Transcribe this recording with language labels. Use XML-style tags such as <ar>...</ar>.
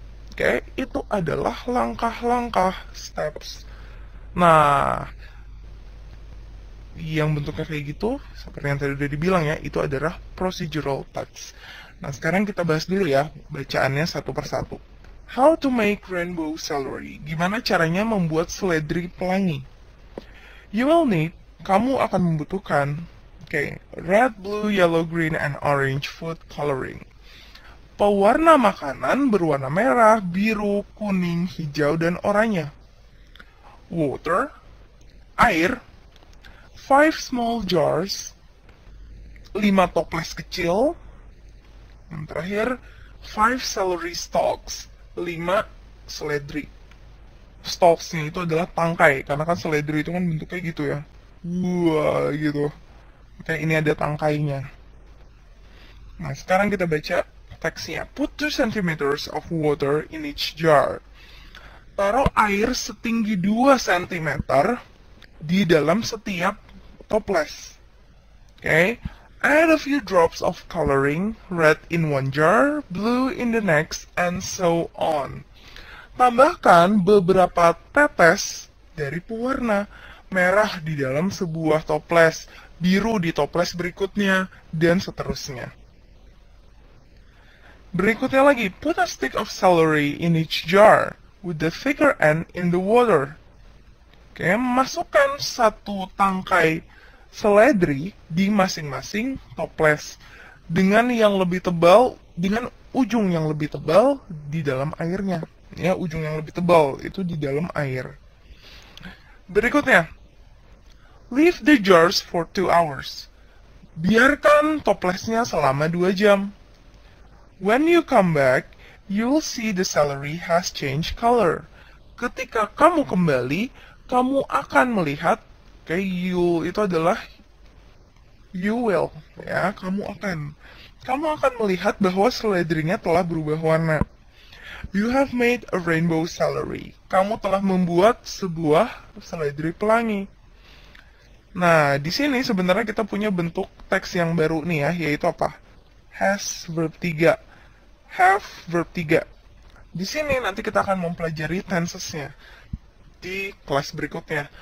<id>Oke, itu adalah langkah-langkah, steps. Nah, yang bentuknya kayak gitu, seperti yang tadi udah dibilang ya, itu adalah procedural text. Nah, sekarang kita bahas dulu ya, bacaannya satu persatu.</id> <en>How to make rainbow celery.</en> <id>Gimana caranya membuat seledri pelangi?</id> <en>You will need,</en> <id>kamu akan membutuhkan,</id> <en>red, blue, yellow, green, and orange food coloring.</en> <id>Pewarna makanan berwarna merah, biru, kuning, hijau, dan oranye.</id> <en>Water,</en> <id>air,</id> <en>5 small jars,</en> <id>5 toples kecil. Yang terakhir,</id> <en>5 celery stalks,</en> <id>5 seledri. Stalks-nya itu adalah tangkai, karena kan seledri itu kan bentuknya gitu ya. Wah, gitu. Kayak ini ada tangkainya. Nah, sekarang kita baca teksnya.</id> <en>Put 2 centimeters of water in each jar.</en> <id>Taruh air setinggi 2 cm di dalam setiap toples.</id> <en>Okay? Add a few drops of coloring, red in one jar, blue in the next, and so on.</en> <id>Tambahkan beberapa tetes dari pewarna, merah di dalam sebuah toples, biru di toples berikutnya, dan seterusnya. Berikutnya lagi,</id> <en>put a stick of celery in each jar, with the thicker end in the water.</en> <id>Oke, masukkan 1 tangkai seledri di masing-masing toples dengan yang lebih tebal, dengan ujung yang lebih tebal di dalam airnya. Ya, ujung yang lebih tebal itu di dalam air. Berikutnya,</id> <en>leave the jars for 2 hours.</en> <id>Biarkan toplesnya selama 2 jam.</id> <en>When you come back, you'll see the celery has changed color.</en> <id>Ketika kamu kembali, kamu akan melihat, you itu adalah</id> <en>you will,</en> <id>ya, kamu akan melihat bahwa seledrinya telah berubah warna.</id> <en>You have made a rainbow celery.</en> <id>Kamu telah membuat sebuah seledri pelangi. Nah, di sini sebenarnya kita punya bentuk teks yang baru nih ya, yaitu apa?</id> <en>Has verb 3. Have verb 3.</en> <id>Di sini nanti kita akan mempelajari tensesnya di kelas berikutnya.</id>